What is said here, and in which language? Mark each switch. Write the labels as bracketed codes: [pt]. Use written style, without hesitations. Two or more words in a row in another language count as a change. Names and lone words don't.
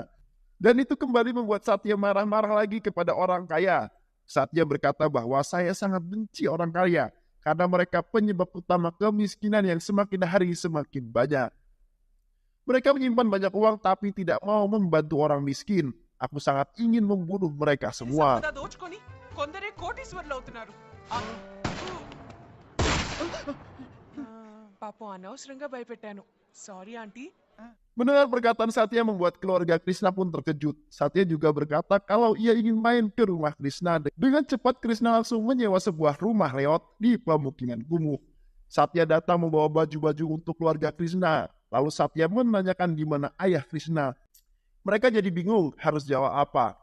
[id] Dan itu kembali membuat Satya marah-marah lagi kepada orang kaya. Satya berkata bahwa saya sangat benci orang kaya karena mereka penyebab utama kemiskinan yang semakin hari semakin banyak. Mereka menyimpan banyak uang tapi tidak mau membantu orang miskin. Aku sangat ingin membunuh mereka semua. [te] సంపద దోచుకొని కొందరే కోటీశ్వరులు అవుతున్నారు. పాపం అనవసరంగా భయపెట్టాను. [en] sorry aunty. [id] Mendengar perkataan Satya membuat keluarga Krishna pun terkejut. Satya juga berkata kalau ia ingin main ke rumah Krishna. Dengan cepat Krishna langsung menyewa sebuah rumah reot di pemukiman kumuh. Satya datang membawa baju-baju untuk keluarga Krishna. Lalu Satya menanyakan di mana ayah Krishna. Mereka jadi bingung harus jawab apa.